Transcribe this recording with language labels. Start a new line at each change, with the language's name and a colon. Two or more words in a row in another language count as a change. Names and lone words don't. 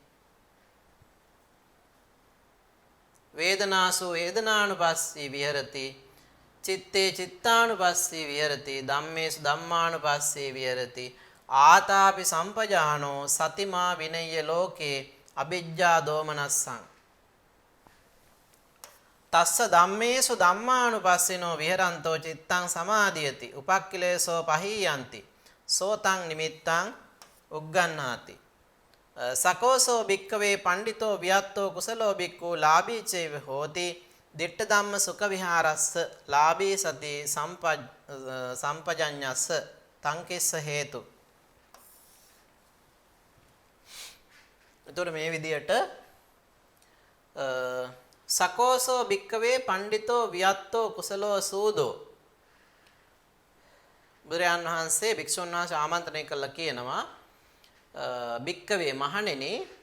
Pali: වේදනාසු වේදනානුපස්සී විහෙරති චිත්තේ චිත්තානුපස්සී විහෙරති ධම්මේසු ධම්මානුපස්සී විහෙරති ආතාපි සම්පජානෝ සතිමා විනය්‍ය ලෝකේ අවිජ්ජා දෝමනස්සං තස්ස ධම්මේසු ධම්මානුපස්සිනෝ විහෙරන්තෝ චිත්තං සමාධියති උපක්ඛිලේසෝ පහීයන්ති සෝතං නිමිත්තං උග්ගණ්ණාති. සකෝසෝ භික්කවේ පණ්ඩිතෝ වියත්තෝ කුසලෝ භික්ඛු ලාභී චේව හෝති දිට්ඨ ධම්ම සුඛ විහාරස්ස ලාභී සති සම්පජඤ්ඤස්ස තංකෙස්ස හේතු.
Sinhala: එතකොට මේ විදියට
Pali: සකෝසෝ භික්කවේ පණ්ඩිතෝ වියත්තෝ කුසලෝ සූදෝ
Sinhala: බුදුරජාණන් වහන්සේ භික්ෂුන් වහන්සේ ආමන්ත්‍රණය කළා කියනවා භික්කවේ මහණෙනි